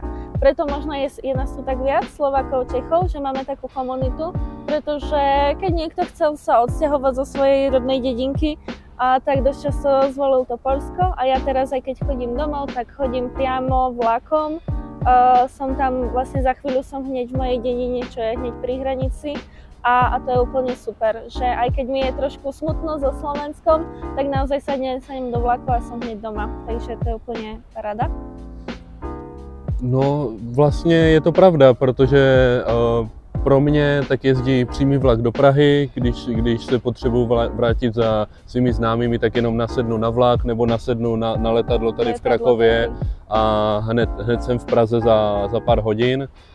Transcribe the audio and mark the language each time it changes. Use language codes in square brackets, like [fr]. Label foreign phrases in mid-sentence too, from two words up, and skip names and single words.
[sk] Preto možno je nás tu tak viac, Slovákov, Čechov, že máme takú komunitu, pretože keď niekto chcel sa odsťahovať zo svojej rodnej dedinky, tak dosť často zvolil to Poľsko a ja teraz aj keď chodím domov, tak chodím priamo vlakom. Som tam, vlastne za chvíľu som hneď v mojej dedine, čo je hneď pri hranici a to je úplne super, že aj keď mi je trošku smutno so Slovenskom, tak naozaj sadnem do vlaku a som hneď doma, takže to je úplne paráda. [cs] No vlastně je to pravda, protože pro mě, tak jezdí přímý vlak do Prahy, když se potřebuji vrátit za svými známými, tak jenom nasednu na vlak nebo nasednu na letadlo tady v Krakově a hned jsem v Praze za pár hodin.